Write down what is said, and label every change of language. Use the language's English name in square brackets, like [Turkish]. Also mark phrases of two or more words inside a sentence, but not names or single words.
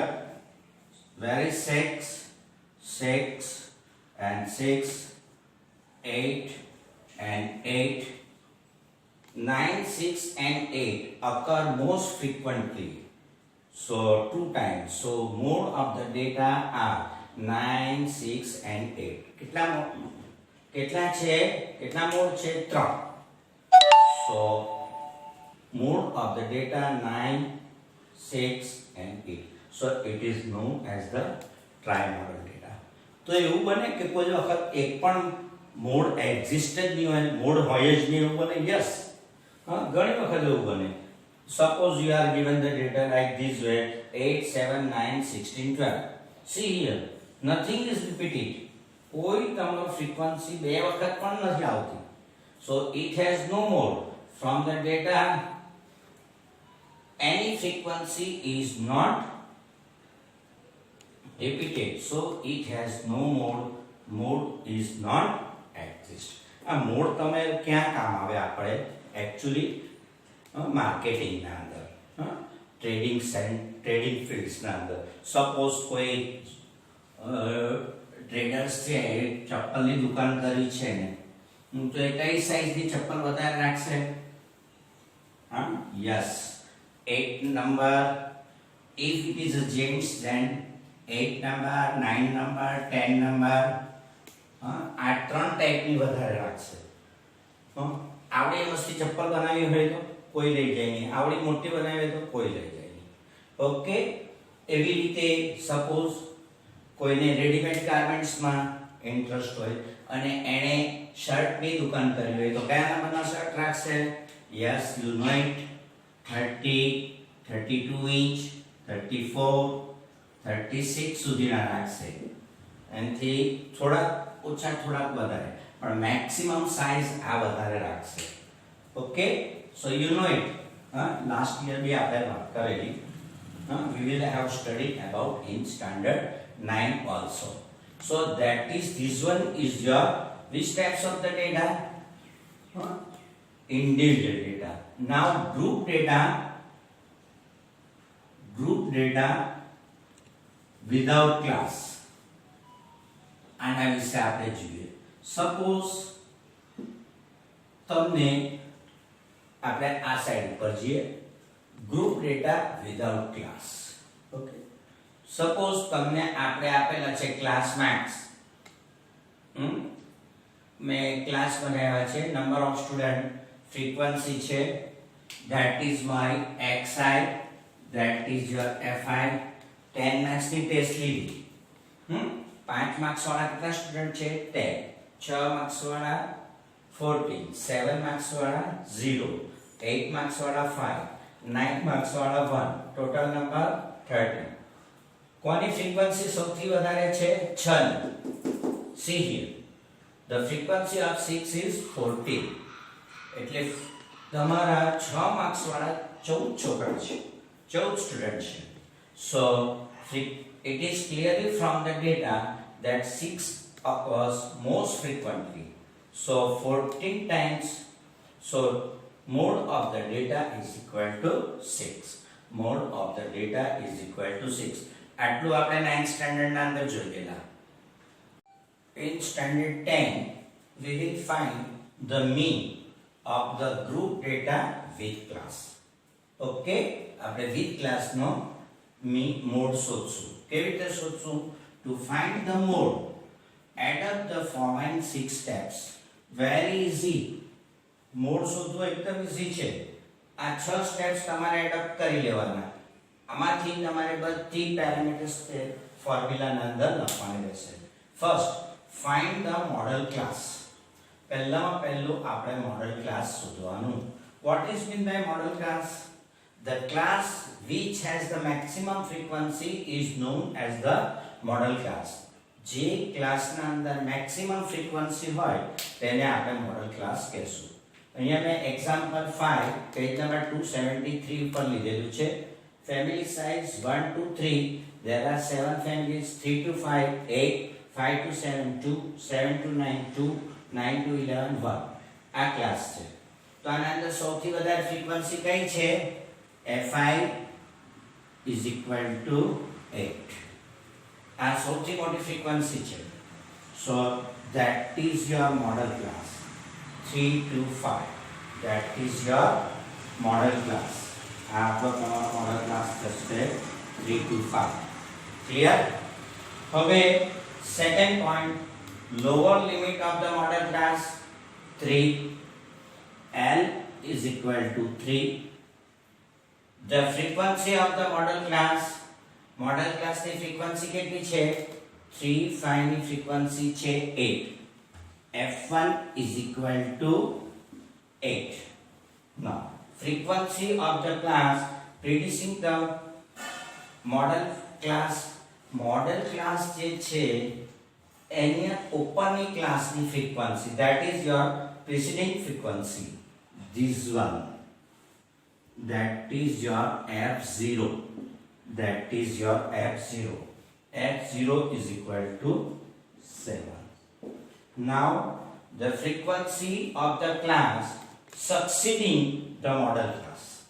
[English] Where is 6 and 6, 8 and 8. 9 6 and 8 occur most frequently, so 2 times. So mode of the data are 9 6 and 8. [Gujarati] કેટલા મોડ છે? 3. [English] So mode of the data 9 6 and 8. So it is known as the trimodal data. [Gujarati] તો એવું બને કે કોઈ વખત એક પણ [English] mode exist [Gujarati] જ નહીં હોય, મોડ હોય જ નહીં એવું બને? યસ, ઘણી વખત એવું બને. [English] Suppose you are given the data like this way: 8 7 9 16 12. See here, nothing is repeated. [Gujarati] કોઈ તમારો ફ્રીક્વન્સી બે વખત પણ નથી આવતી. [English] So it has no mode. From the data any frequency is not repeated, so it has no mode is not exist. [Gujarati] આ મોડ તમે ક્યાં કામ આવે? આપણે actually માર્કેટિંગ ના અંદર, [English] trading fields [Gujarati] ના અંદર. સપોઝ કોઈ ટ્રેડર્સ છે એ ચપ્પલની દુકાન કરી છે ને, તો એ કઈ સાઈઝની ચપ્પલ વધારે રાખશે? હા, યસ, 8 નંબર. [English] If it is a gents, then 8 number, 9 number, 10 number. [Gujarati] આ ત્રણ ટાઈપની વધારે રાખશે. આવડી મસ્તી ચપ્પલ બનાવી હોય તો કોઈ લઈ જાય નહીં, આવડી મોટી બનાવી હોય તો કોઈ લઈ જાય નહીં. ઓકે, એવી રીતે સપોઝ કોઈને [English] readymade garmentsમાં interest [Gujarati] હોય અને એણે શર્ટની દુકાન કરી હોય તો કયા નંબરના શર્ટ રાખશે? [English] Yes, you know it. 30, 32 inch, 34, 36 [Gujarati] સુધીના રાખશે. એનાથી થોડા ઓછા થોડાક વધારે, પણ [English] maximum size [Gujarati] આ વધારે રાખશે. [English] Okay, so you know it. Last year [Gujarati] બી આપણે વાત કરેલી. [English] We will have studied about in standard 9 also. So that is, this one is your which types of the data? Individual data. Now group data without class. [Gujarati] આના વિશે આપણે જોઈએ. સપોઝ તમને આપણે આ સાઈડ પર જઈએ, [English] group data without class. [Gujarati] ઓકે, સપોઝ તમને આપણે આપેલા છે [English] class marks. [Gujarati] મેં ક્લાસ બનાવ્યા છે, [English] number of student, [Gujarati] ફ્રીક્વન્સી છે, [English] that is my xi, that is your fi. [Gujarati] 10 માર્ક્સ ની ટેસ્ટ લીધી. 5 માર્ક્સ વાળા કેટલા સ્ટુડન્ટ છે? 10. 6 માર્ક્સ વાળા 14, 7 માર્ક્સ વાળા 0, 8 માર્ક્સ વાળા 5, 9 માર્ક્સ વાળા 1, [English] total number [Gujarati] 30. કોની ફ્રીક્વન્સી સૌથી વધારે છે? 6. [English] See here, the frequency of 6 is 14. [Gujarati] એટલે તમારા 6 માર્ક્સ વાળા 14 છોકરા છે, 14 સ્ટુડન્ટ છે. [English] So it is clearly from the data that 6 occurs most frequently. So 14 times, so mode of the data is equal to 6. Mode of the data is equal to 6. [Gujarati] આટલું આપણે [English] 9th standard [Gujarati] ના અંદર જોયેલા. [English] In standard 10 we will find the mean of the group data with class. [Gujarati] Okay, આપણે [English] with class [Gujarati] નો mode શોધશું. કેવી રીતે શોધશું? [English] To find the mode, add up the following 6 steps. Very easy. [Gujarati] મોડ શોધવું એકદમ ઈઝી છે. આ 6 સ્ટેપ્સ તમારે [English] add up [Gujarati] કરી લેવાના. આમાંથી તમારે બધી પેરામીટર્સ તે ફોર્મ્યુલાના અંદર લખવાની રહેશે. [English] First, find the model class. [Gujarati] પહેલામાં પહેલું આપણે [English] model class [Gujarati] શોધવાનું. [English] What is mean by model class? The class which has the maximum frequency is known as the model class. [Gujarati] જે ક્લાસના અંદર [English] maximum frequency [Gujarati] હોય તેને આપણે [English] model class [Gujarati] કહેશું. અહીંયા મેં એક્ઝામ્પલ 5 [English] page number [Gujarati] 273 ઉપર લીધેલું છે. [English] family size 1 to 3, there are 7 families, 3 to 5 8, 5 to 7 2, 7 to 9 2, 9 to 11 1. [Gujarati] આ ક્લાસ છે. તો આના અંદર સૌથી વધારે ફ્રીક્વન્સી કઈ છે? [English] fi is equal to 8. [Gujarati] આ સૌથી મોટી ફ્રીક્વન્સી છે. [English] So that is your model class. 3 to 5, that is your model class. [Gujarati] આ આપણો તમારો [English] model class [Gujarati] થશે 3 to 5. ક્લિયર? [English] હવે second point, lower limit of the model class 3. L is equal to 3. The frequency of the model class [Gujarati] ની ફ્રીક્વન્સી કેટલી છે? 3, 5 ની ફ્રીક્વન્સી છે 8. [English] F1 is equal to 8. Now, frequency of the class predicting the model class [Gujarati] જે છે એની ઉપરની ક્લાસની ફ્રીક્વન્સી, [English] that is your preceding frequency. This one, that is your F0. That is your F0. F0 is equal to 7. Now the frequency of the class succeeding the model class.